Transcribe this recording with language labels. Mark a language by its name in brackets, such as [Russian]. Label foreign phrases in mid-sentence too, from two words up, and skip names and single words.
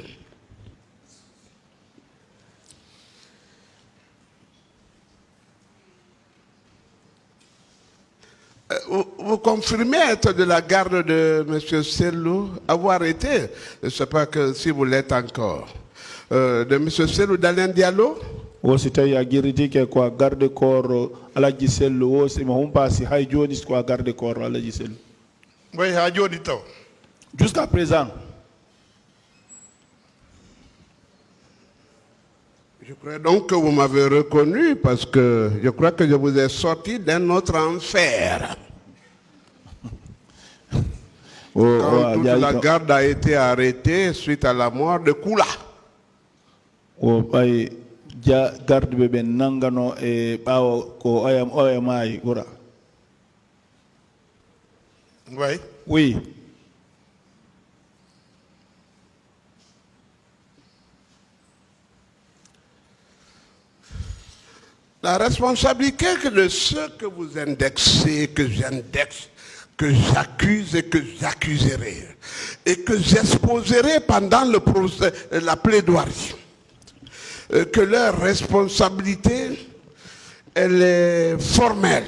[French] Vous confirmez être de la garde de M. Sellou, avoir été, je ne sais pas que si vous l'êtes encore, de M. Sellou d'Alain Diallo? [Fula] O si tawi a guerritike ko [French] garde corps [Fula] Alaji Sellu o simo humpasi hay joni ko [French] garde corps [Fula] Alaji Sellu. [French] Oui, [Fula] ha joni taw. [French] Jusqu'à présent. Je crois donc que vous m'avez reconnu parce que je crois que je vous ai sorti d'un autre enfer. Quand toute la garde a été arrêtée suite à la mort de Koula. [Fula] Ja garde be ben nangano e bawo ko oyamay gura. [French] Oui. Oui. La responsabilité de ceux que vous indexez, que j'indexe, que j'accuse et que j'accuserai, et que j'exposerai pendant le procès, la plaidoirie, que leur responsabilité, elle est formelle.